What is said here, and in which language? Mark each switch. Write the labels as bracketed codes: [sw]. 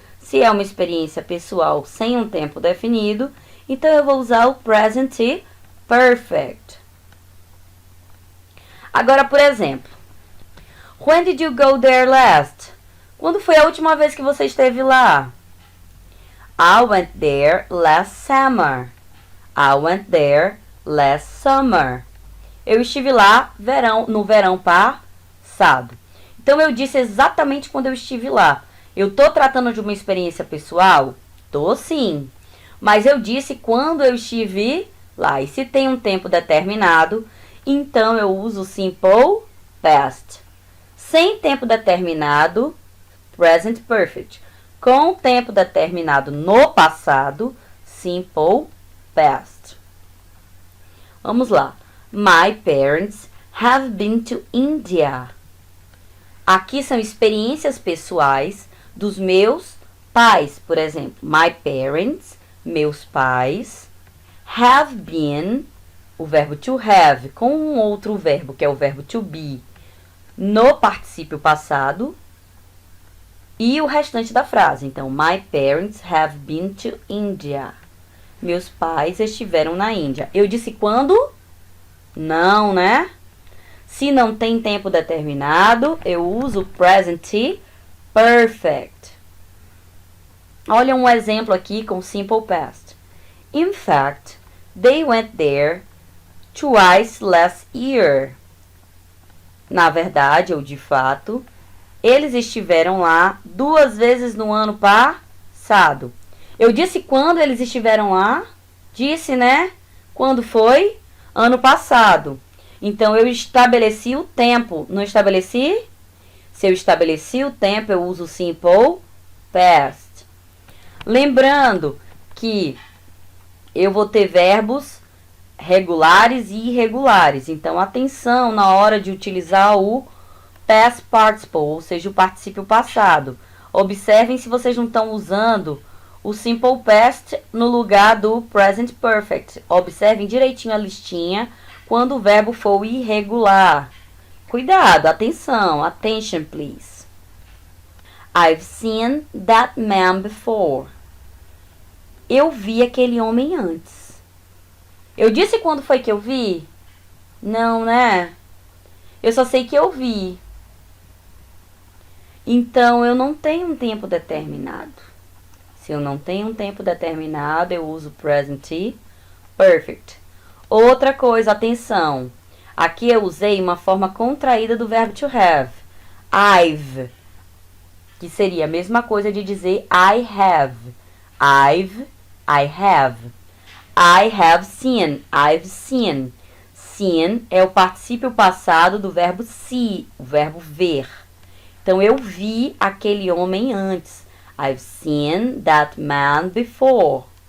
[pt] Se é uma experiência pessoal sem um tempo definido, então eu vou usar o present perfect. Agora, por exemplo, [en] when did you go there last? [pt] Quando foi a última vez que você esteve lá? [en] I went there last summer. I went there last summer. [pt] Eu estive lá no verão passado. Então, eu disse exatamente quando eu estive lá. Eu estou tratando de uma experiência pessoal? Tô sim. Mas eu disse quando eu estive lá. E se tem um tempo determinado, então eu uso o simple past. Sem tempo determinado, present perfect. Com tempo determinado no passado, simple past. Vamos lá. [en] My parents have been to India. [pt] Aqui são experiências pessoais dos meus pais. Por exemplo, [en] my parents, [pt] meus pais, [en] have been, [pt] o verbo to have, com um outro verbo, que é o verbo to be, no particípio passado, e o restante da frase. [en] Então, my parents have been to India. [pt] Meus pais estiveram na Índia. Eu disse quando? Não, né? Se não tem tempo determinado, eu uso present perfect. Olha um exemplo aqui com simple past. [en] In fact, they went there twice last year. [pt] Na verdade, ou de fato, eles estiveram lá 2 vezes no ano passado. Eu disse quando eles estiveram lá? Disse, né? Quando foi? Ano passado. Então, eu estabeleci o tempo. Não estabeleci? Se eu estabeleci o tempo, eu uso simple past. Lembrando que eu vou ter verbos regulares e irregulares. Então, atenção na hora de utilizar o past participle, ou seja, o particípio passado. Observem se vocês não estão usando o simple past no lugar do present perfect. Observem direitinho a listinha quando o verbo for irregular. Cuidado, atenção, [en] attention please. I've seen that man before. [pt] Eu vi aquele homem antes. Eu disse quando foi que eu vi? Não, né? Eu só sei que eu vi. Então, eu não tenho um tempo determinado. Se eu não tenho um tempo determinado, eu uso present perfect. Outra coisa, atenção. Aqui eu usei uma forma contraída do verbo to have. I've. Que seria a mesma coisa de dizer [en] I have. I have. I have seen. I've seen. [pt] Seen é o particípio passado do verbo see, o verbo ver. Então, eu vi aquele homem antes. [en] I've seen that man before.